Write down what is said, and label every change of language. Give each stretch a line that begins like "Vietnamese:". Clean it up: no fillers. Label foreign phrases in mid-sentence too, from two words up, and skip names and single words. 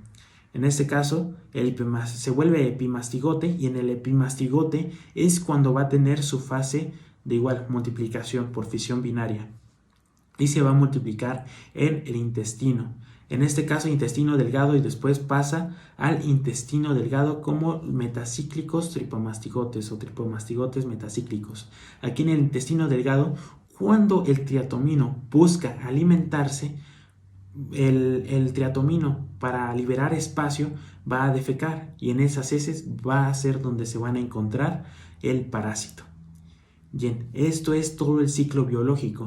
Spanish: En este caso, se vuelve epimastigote, y en el epimastigote es cuando va a tener su fase de igual multiplicación por fisión binaria y se va a multiplicar en el intestino. En este caso, intestino delgado, y después pasa al intestino delgado como metacíclicos tripomastigotes o tripomastigotes metacíclicos. Aquí en el intestino delgado, cuando el triatomino busca alimentarse, el triatomino, para liberar espacio, va a defecar, y en esas heces va a ser donde se van a encontrar el parásito. Bien, esto es todo el ciclo biológico.